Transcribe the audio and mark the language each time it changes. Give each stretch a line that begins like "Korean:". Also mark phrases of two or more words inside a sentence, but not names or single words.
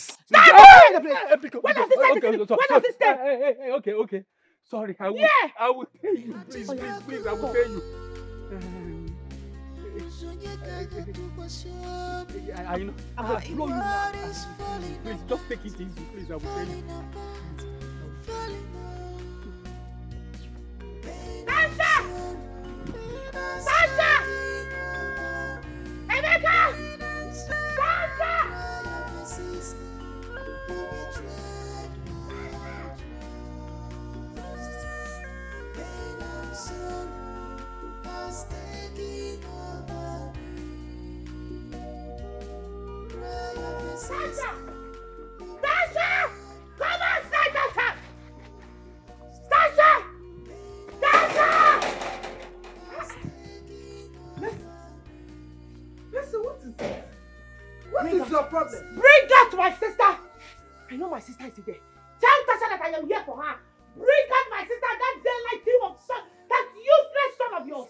English: Stop! Where does he stay? Where Where does he stay? Hey, okay. Sorry, I will. Yeah. I will tell you. Please, I will tell you. I know. I will blow you now. Please, just take it easy. Please, I will tell you. Tasha! Tasha! Emeka! Tasha! Tasha! Tasha! Come outside, Tasha! Tasha! Tasha! Listen, what is it? What is your problem? Bring her to my sister! I know my sister is there. Tell Tasha that I am here for her. Bring out my sister, that daylight team of son, that useless son of yours.